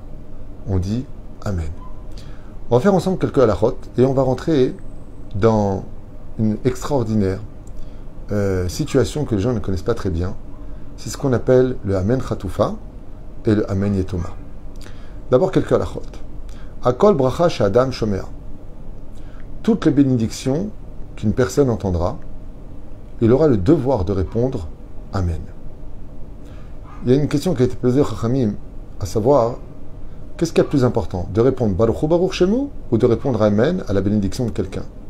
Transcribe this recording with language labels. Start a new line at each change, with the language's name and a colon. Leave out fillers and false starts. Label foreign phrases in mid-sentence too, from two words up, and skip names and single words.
French: On dit Amen. On va faire ensemble quelques halachot et on va rentrer dans une extraordinaire situation que les gens ne connaissent pas très bien. C'est ce qu'on appelle le
Hebrew: אמן חטופה
French: et le
Hebrew: אמן יתומה.
French: D'abord quelques halachot.
Hebrew: כל ברכה שאדם שומר.
French: Toutes les bénédictions qu'une personne entendra, il aura le devoir de répondre Amen. Il y a une question qui a été posée au Chachamim, à savoir, qu'est-ce qu'il y a de plus important, de répondre
Hebrew: ברוך הוא ברוך שמו
French: ou de répondre Amen à la bénédiction de quelqu'un?